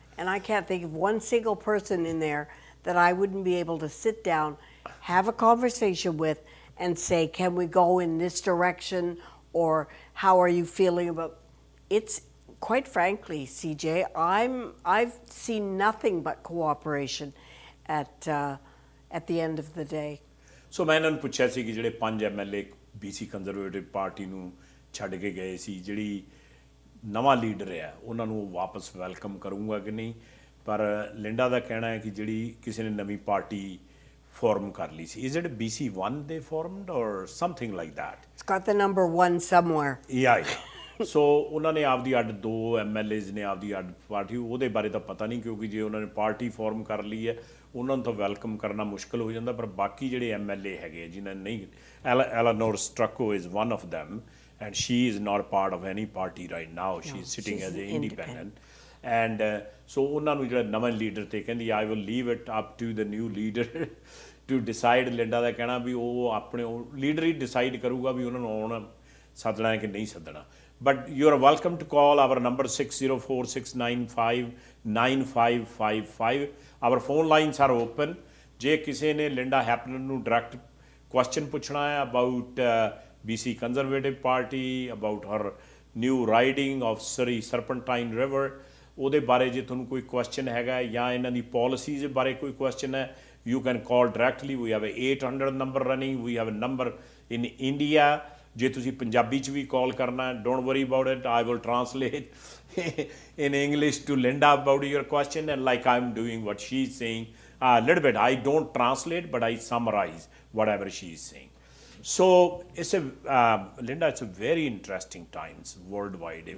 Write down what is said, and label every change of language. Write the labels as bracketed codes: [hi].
[en] And I can't think of one single person in there that I wouldn't be able to sit down, have a conversation with, and say, can we go in this direction, or how are you feeling about it's. Quite frankly, CJ, I've seen nothing but cooperation at the end of the day. [pa] ਸੋ ਮੈਂ ਇਹਨਾਂ ਨੂੰ ਪੁੱਛਿਆ ਸੀ ਕਿ ਜਿਹੜੇ 5 MLA BC conservative party ਨੂੰ ਛੱਡ ਕੇ ਗਏ ਸੀ, ਜਿਹੜੀ ਨਵਾਂ ਲੀਡਰ ਹੈ ਉਹਨਾਂ ਨੂੰ ਵਾਪਸ ਵੈਲਕਮ ਕਰੂੰਗਾ ਕਿ ਨਹੀਂ, ਪਰ ਲਿੰਡਾ ਦਾ ਕਹਿਣਾ ਹੈ ਕਿ ਜਿਹੜੀ ਕਿਸੇ ਨੇ ਨਵੀਂ ਪਾਰਟੀ ਫਾਰਮ ਕਰ ਲਈ ਸੀ, [en] Is it BC1 they formed or something like that? It's got the number 1 somewhere. Yeah. [pa] ਸੋ ਉਹਨਾਂ ਨੇ ਆਪਦੀ ਅੱਡ 2 MLAs ਨੇ ਆਪਦੀ ਅੱਡ ਪਾਰਟੀ, ਉਹਦੇ ਬਾਰੇ ਤਾਂ ਪਤਾ ਨਹੀਂ, ਕਿਉਂਕਿ ਜੇ ਉਹਨਾਂ ਨੇ ਪਾਰਟੀ ਫਾਰਮ ਕਰ ਲਈ ਹੈ ਉਹਨਾਂ ਨੂੰ ਤਾਂ ਵੈਲਕਮ ਕਰਨਾ ਮੁਸ਼ਕਿਲ ਹੋ ਜਾਂਦਾ, ਪਰ ਬਾਕੀ ਜਿਹੜੇ MLA ਹੈਗੇ ਜਿਨ੍ਹਾਂ ਨੇ ਨਹੀਂ, [en] Eleanor Strucco is one of them and she is not part of any party right now. She is sitting as an independent. And so [pa] ਉਹਨਾਂ ਨੂੰ ਜਿਹੜਾ ਨਵਾਂ ਲੀਡਰ ਤੇ ਕਹਿੰਦੀ [en] I will leave it up to the new leader to decide. [pa] Linda ਦਾ ਕਹਿਣਾ ਵੀ ਉਹ ਆਪਣੇ leader ਹੀ decide ਕਰੂਗਾ ਵੀ ਉਹਨਾਂ ਨੂੰ ਆਉਣ ਸੱਦਣਾ ਹੈ ਕਿ ਨਹੀਂ ਸੱਦਣਾ. [en] But you are welcome to call our number 604-695-9555. Our phone lines are open. [pa] ਜੇ ਕਿਸੇ ਨੇ ਲਿੰਡਾ ਹੈਪਨਰ ਨੂੰ ਡਾਇਰੈਕਟ ਕੁਐਸਚਨ ਪੁੱਛਣਾ ਹੈ [en] about BC Conservative Party, about her new riding of Surrey Serpentine River, [pa] ਉਹਦੇ ਬਾਰੇ ਜੇ ਤੁਹਾਨੂੰ ਕੋਈ ਕੁਐਸਚਨ ਹੈਗਾ ਜਾਂ ਇਹਨਾਂ ਦੀ ਪਾਲਿਸੀਜ਼ ਬਾਰੇ ਕੋਈ ਕੁਐਸਚਨ ਹੈ, [en] you can call directly. We have a 800 number running. We have a number in India. [pa] ਜੇ ਤੁਸੀਂ ਪੰਜਾਬੀ 'ਚ ਵੀ ਕਾਲ ਕਰਨਾ ਹੈ, [en] don't worry about it. I will translate in English to Linda about your question, and like I'm doing what she's saying a little bit. I don't translate, but I summarize whatever she's saying. So it's Linda, it's a very interesting times worldwide.